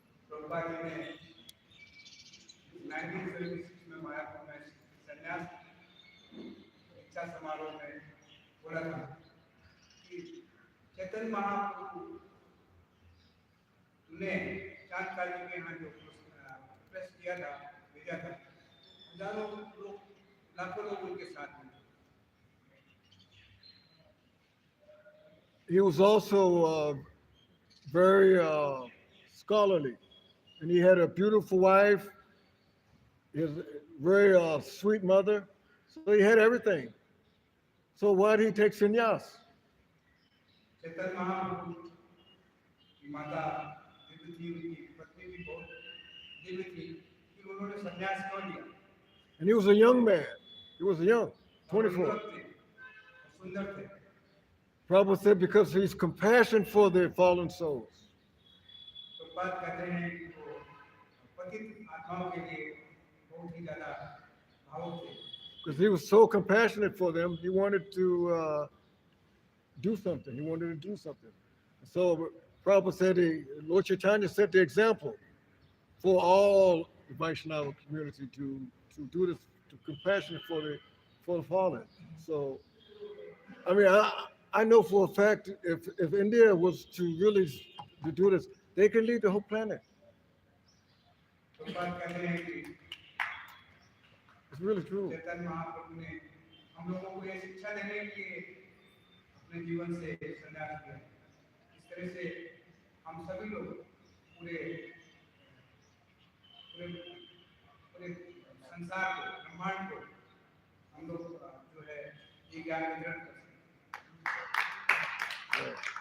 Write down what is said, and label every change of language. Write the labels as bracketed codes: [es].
[hi] प्रभुपाद जी ने 1976 में मायापुर में संन्यास दीक्षा समारोह में बोला था कि चैतन्य महाप्रभु ने चांदकाजी के यहाँ जो प्रेस किया था, भेजा था, हजारों लोग, लाखों लोग उनके साथ में। [en] He was also very scholarly, and he had a beautiful wife, his very sweet mother. So he had everything. So why did he take sannyas? [hi] Chaitanya Mahaprabhu की माता दिव्य थी, उनकी पत्नी भी बहुत दिव्य थी कि उन्होंने संन्यास क्यों लिया? [en] And he was a young man. He was young, 24. [hi] युवक थे, सुंदर थे। [en] Prabhupada said because he's compassion for the fallen souls. [hi] तो बात कहते हैं कि वो पतित आत्माओं के लिए बहुत ही ज़्यादा भावुक थे। [en] Because he was so compassionate for them, he wanted to do something. He wanted to do something. So Prabhupada said, Lord Chaitanya set the example for all the Vaishnava community to do this, to compassionate for the fallen. So, I mean, I know for a fact if India was to really to do this, they can lead the whole planet. [hi] तो बात कहते हैं कि [en] It's really true. [hi] Chaitanya Mahaprabhu ने हम लोगों को ये शिक्षा देने के लिए अपने जीवन से संन्यास लिया। इस तरह से हम सभी लोग पूरे पूरे पूरे संसार को, ब्रह्मांड को हम लोग जो है ये ज्ञान वितरण कर सकते हैं।